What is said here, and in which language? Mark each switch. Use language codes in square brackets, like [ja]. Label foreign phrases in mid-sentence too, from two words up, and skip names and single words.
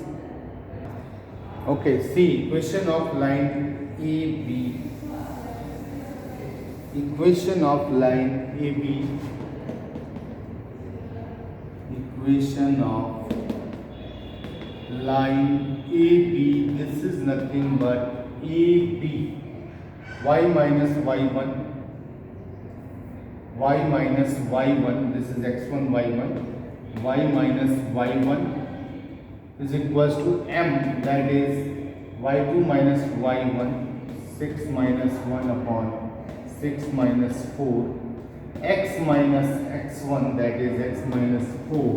[en] Okay, see, equation of line AB. Equation of line AB. Equation of line AB. This is nothing but AB. Y minus Y1. Y minus Y1. This is X1, Y1. Y minus Y1 is equals to M, that is Y2 minus Y1, 6 minus 1 upon 6 minus 4, X minus X1, that is X minus 4.